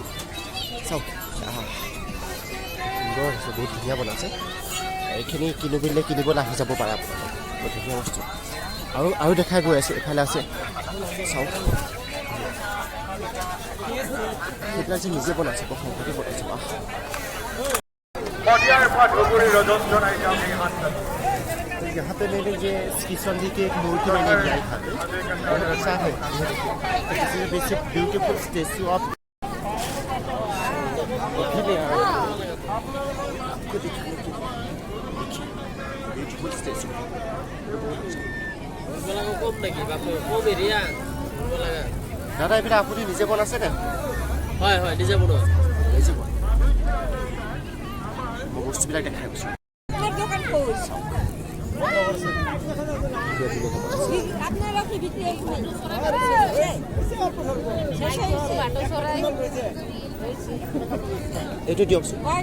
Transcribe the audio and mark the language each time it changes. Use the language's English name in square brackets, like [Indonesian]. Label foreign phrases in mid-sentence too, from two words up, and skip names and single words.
[Assamese] চাওক সুন্দৰ হৈছে, বহুত ধুনীয়া বনাইছে। এইখিনি কিনিবলৈ আহি যাব পাৰে আপোনালোকে, বহুত ধুনীয়া বস্তু। আৰু দেখাই গৈ আছে, এইফালে আছে চাওক। সেইবিলাক যে নিজে বনাইছে, বৰ সম্পত্তি বনাইছে। [Hindi] यहाँ पे मैंने ये किशन जी की एक मूर्ति मैंने लिया था, बहुत अच्छा है। [English] basic beautiful statue of beautiful statue. [Assamese] দাদা এইবিলাক আপুনি নিজে বনাইছে নে? হয় নিজে বনোৱা। মই বস্তুবিলাক দেখাই গৈছোঁ। এইটো দিয়কচোন।